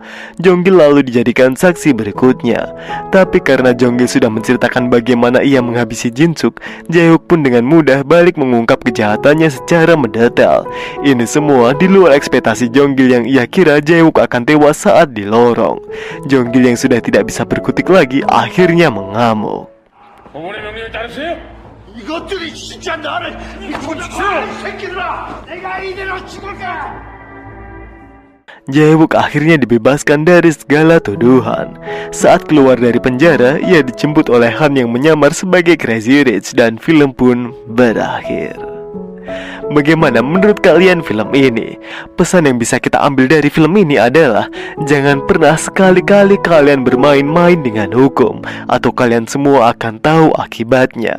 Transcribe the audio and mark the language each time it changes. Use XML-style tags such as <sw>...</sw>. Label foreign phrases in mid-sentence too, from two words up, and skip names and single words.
<id>Jong-gil lalu dijadikan saksi berikutnya. Tapi karena Jong-gil sudah menceritakan bagaimana ia menghabisi Jin-suk, Jae-wook pun dengan mudah balik mengungkap kejahatannya secara mendetail. Ini semua di luar ekspektasi Jong-gil yang ia kira Jae-wook akan tewas saat di lorong. Jong-gil yang sudah tidak bisa berkutik lagi akhirnya mengamuk.</id> <ko>어머니 명령에 따르세요. 이것들이 진짜 나를 미쳤어, 새끼들아! 내가 이대로 죽을까?</ko> <id>Jae-wook akhirnya dibebaskan dari segala tuduhan. Saat keluar dari penjara, ia dijemput oleh Han yang menyamar sebagai</id> <en>Crazy Rich</en> <id>dan film pun berakhir. Bagaimana menurut kalian film ini? Pesan yang bisa kita ambil dari film ini adalah jangan pernah sekali-kali kalian bermain-main dengan hukum, atau kalian semua akan tahu akibatnya.</id>